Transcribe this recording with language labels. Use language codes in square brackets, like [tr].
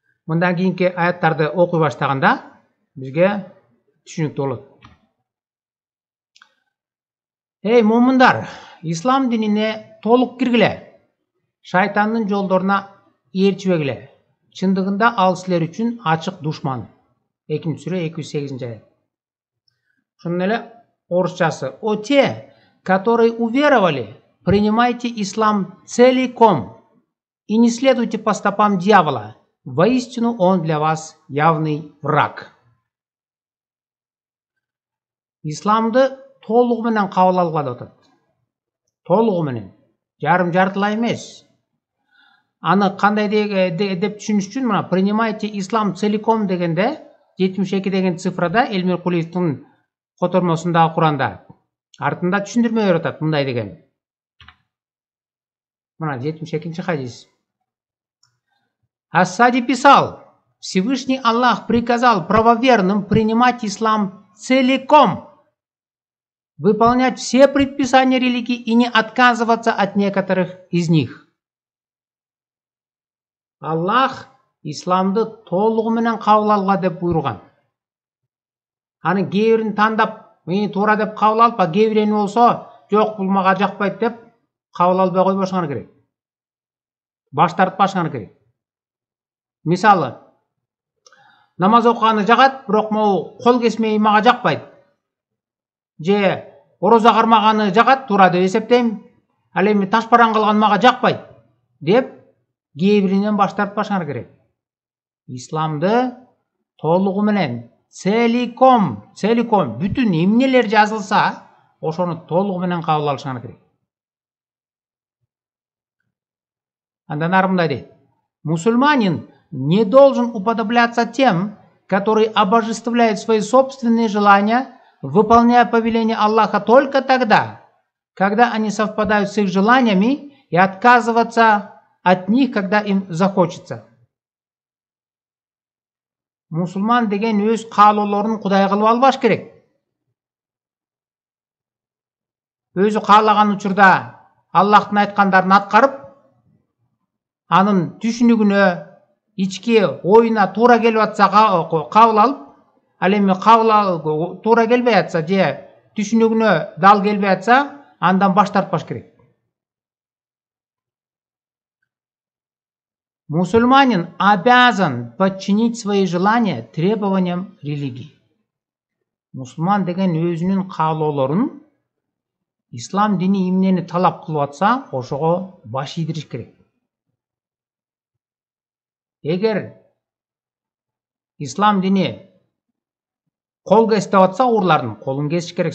[ky] Мындан кийинки аяттарды окуй баштаганда бизге түшүнүктүү болот. Эй мумундар, ислам динине толук киргиле. Шайтандын жолдоруна ээрчибегиле. Чындыгында ал силер үчүн ачык душман. 2-сүрө 208 аят. Ошондой эле орусчасы: [ru] О те, которые уверовали, принимайте ислам целиком и не следуйте по стопам дьявола. Воистину он для вас явный враг. [ky] Исламды толугу менен кабыл алгыла деп атат. Толугу менен, жарым жартылай эмес. Аны кандай деп түшүнүш үчүн мына [ru] принимайте ислам целиком [ky] дегенде 72 деген цифрада Элмир Кулиевдин котормосундагы Куранда артында түшүндүрмө берип атат мындай деген. Мына 72-нчи хадис. [ru] Ас-Сади писал: Всевышний Аллах приказал правоверным принимать ислам целиком, выполнять все предписания религии и не отказываться от некоторых из них. [ky] Аллах исламды толугу менен кабыл алга деп буйруган. Аны кээ бирин тандап, мени туура деп кабыл алып, кээ бирини болсо жок бул мага жакпайт деп кабыл албай койбошуңар керек. Баш тартпашыңар керек. Мисалы, намаз окуганы жагат, бирок могу кол кесмеyi мага жакпайт. Же орозо кармаганы жагат, туура деп эсептейм. Ал эми ташпаран кылган мага жакпайт деп кээ биринен баш тартпашыңар керек. Исламды толугу менен целиком бүтүн эмнелер жазылса, ошону толугу менен кабыл алышыңар керек. Андан ары мындай дейт: [ru] Мусульманин не должен уподобляться тем, которые обожествляют свои собственные желания, выполняя повеления Аллаха только тогда, когда они совпадают с их желаниями, и отказываться от них, когда им захочется. [ky] Мусульман деген өз каалоолорун Кудай кылып албаш керек. Өзү каалаган учурда Аллахтын айткандарын аткарып, анын түшүнүгүнө, ички оюна туура келип атса кабыл алып, ал эми туура келбей атса же түшүнүгүнө дал келбей атса, андан баш тартпаш керек. [ru] Мусульманин обязан подчинить свои желания требованиям религии. [ky] Мусульман деген өзүнүн каалоолорун ислам дини эмнени талап кылып атса, ошого баш ийдириш керек. Эгер ислам дини кол кес деп атса, урлардын колун кесиш керек.